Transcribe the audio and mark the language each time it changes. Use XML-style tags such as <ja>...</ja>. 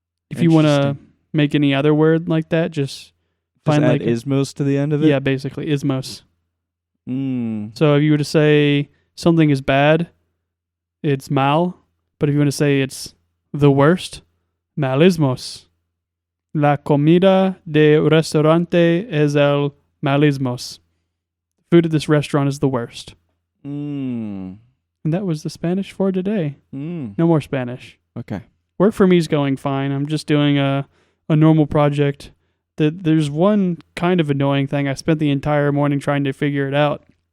<en>If you want to make any other word like that, just find add like ismos to the end of it? Yeah, basically ismos. Mm. So if you were to say something is bad, it's mal. But if you want to say it's the worst, malismos.</en> <es>La comida de restaurante es el malismos.</es> <en>Food at this restaurant is the worst. Mm. And that was the Spanish for today. Mm. No more Spanish. Okay. Work for me is going fine. I'm just doing a normal project. There's one kind of annoying thing. I spent the entire morning trying to figure it out.</en>